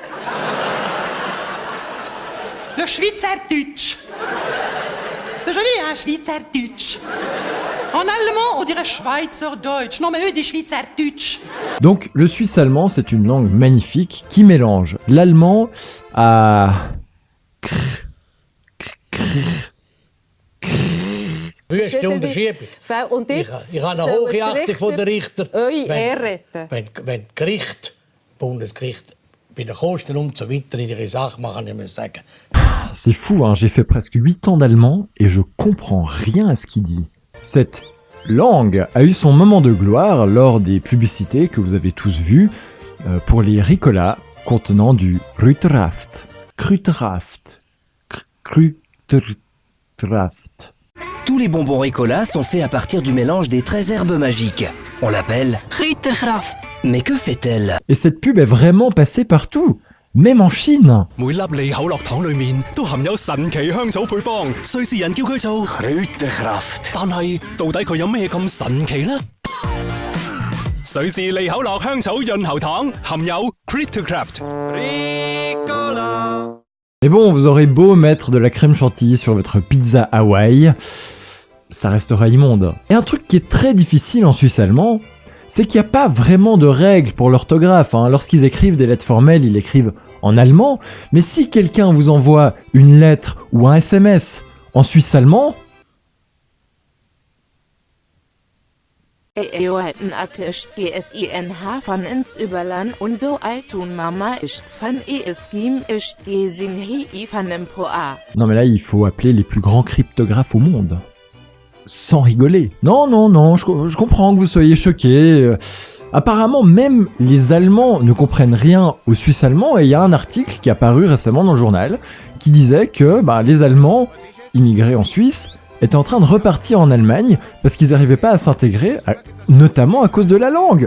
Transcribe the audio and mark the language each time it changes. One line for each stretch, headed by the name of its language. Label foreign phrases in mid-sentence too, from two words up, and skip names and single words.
French: Le Schweizerdeutsch. C'est joli, hein, Schweizerdeutsch. En allemand, on dirait Schweizerdeutsch. Non, mais eux, des Schweizerdeutsch. Donc, le suisse allemand, c'est une langue magnifique qui mélange l'allemand à...
German: Wüste Unterschiebung. Und jetzt Ich habe eine hohe Achtung von den Richtern. eure Ehre retten. Wenn Gericht, Bundesgericht, bei den Kosten und so weiter in ihre Sache machen, ich muss sagen.
French: C'est fou, hein, j'ai fait presque 8 ans d'allemand et je comprends rien à ce qu'il dit. Cette langue a eu son moment de gloire lors des publicités que vous avez tous vues pour les Ricola contenant du Krutraft. Krutraft. Krutraft. Tous les bonbons Ricola sont faits à partir du mélange des 13 herbes magiques. On l'appelle Kräuterkraft. Mais que fait-elle? Et cette pub est vraiment passée partout, même en Chine.
Cantonese: 每粒利口樂糖裏面都含有神奇香草配方，瑞士人叫佢做 Kräuterkraft。但係到底佢有咩咁神奇呢？瑞士利口樂香草潤喉糖含有 Kräuterkraft。
French: Mais bon, vous aurez beau mettre de la crème chantilly sur votre pizza Hawaï, ça restera immonde. Et un truc qui est très difficile en suisse allemand, c'est qu'il n'y a pas vraiment de règles pour l'orthographe. Hein. Lorsqu'ils écrivent des lettres formelles, ils écrivent en allemand, mais si quelqu'un vous envoie une lettre ou un SMS en suisse allemand,
Swiss German: GSINH van ins Überland und do altun Mama ist van Stim ist gesing hi van Proa.
French: non mais là il faut appeler les plus grands cryptographes au monde. Sans rigoler. Non, je comprends que vous soyez choqués. Apparemment, même les Allemands ne comprennent rien au suisse allemand et il y a un article qui est apparu récemment dans le journal qui disait que les Allemands immigrés en Suisse étaient en train de repartir en Allemagne parce qu'ils n'arrivaient pas à s'intégrer, notamment à cause de la langue.